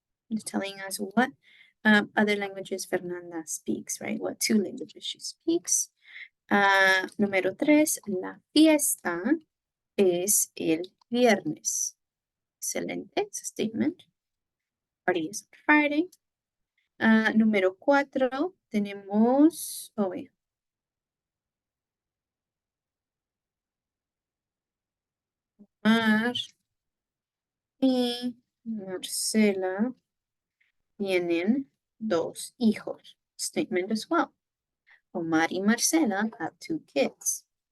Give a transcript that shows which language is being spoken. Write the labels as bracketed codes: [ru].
[en] It's telling us what other languages Fernanda speaks, right? What 2 languages she speaks. [es] Número 3, la fiesta es el viernes. Excelente, [en] it's a statement. Party is on Friday. [es] Número 4, tenemos, Omar y Marcela tienen 2 hijos. [en] Statement as well. Omar y Marcela have 2 kids.